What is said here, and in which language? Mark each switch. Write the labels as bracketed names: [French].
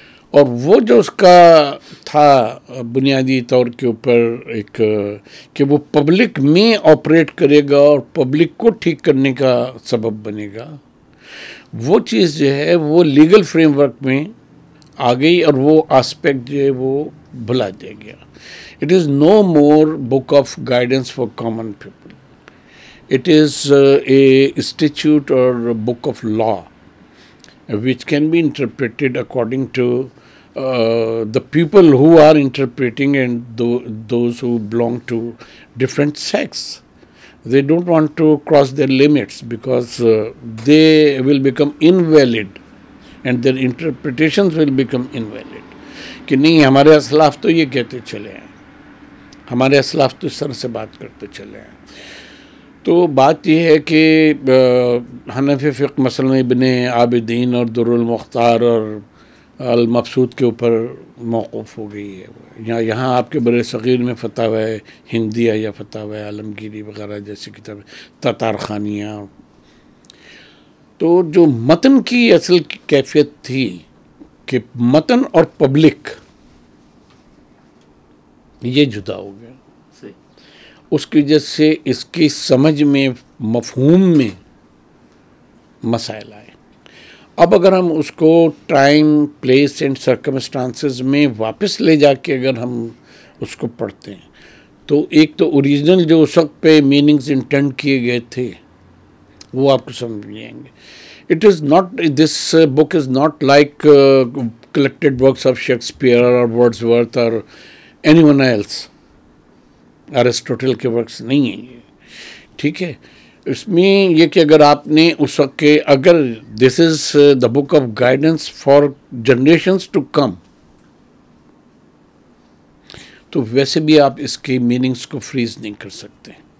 [Urdu] اور وہ جو اس کا تھا بنیادی طور کے اوپر ایک کہ وہ پبلک میں آپریٹ کرے گا اور پبلک کو ٹھیک کرنے کا سبب بنے گا وہ چیز جو ہے وہ لیگل فریم ورک میں آ گئی اور وہ آسپیکٹ جو ہے وہ بھلا دیا گیا. [English] It is no more book of guidance for common people. It is a statute or a book of law which can be interpreted according to the people who are interpreting and those who belong to different sects. They don't want to cross their limits because they will become invalid and their interpretations will become invalid. [Urdu] کہ نہیں ہمارے اسلاف تو یہ کہتے چلے ہیں ہمارے اسلاف تو اس طرح سے بات کرتے چلے ہیں. تو بات یہ ہے کہ حنفی فقہ مثلا ابن عابدین اور در المختار اور المبسوط کے اوپر موقوف ہو گئی ہے. یہاں آپ کے بر صغیر میں فتاوی ہندیہ یا فتاوی عالمگیری وغیرہ جیسی کتابیں تتار خانیہ. تو جو متن کی اصل کیفیت تھی کہ متن اور پبلک یہ جدا ہو گیا اس کی وجہ سے اس کی سمجھ میں مفہوم میں مسائل آئے. اب اگر ہم اس کو [English] time, place and circumstances [Urdu] میں واپس لے جا کے اگر ہم اس کو پڑھتے ہیں تو ایک تو اوریجنل جو اس وقت پہ میننگز انٹینڈ کیے گئے تھے وہ آپ کو سمجھ میں آئیں گے. [English] It is not, this book is not like collected works of Shakespeare or Wordsworth or anyone else. [Urdu] Aristotle کے ورکس نہیں ہیں یہ. ٹھیک ہے. اس میں یہ کہ اگر آپ نے اس وقت کے اگر [English] this is the book of guidance for generations to come [Urdu] تو ویسے بھی آپ اس کے میننگز کو فریز نہیں کر سکتے.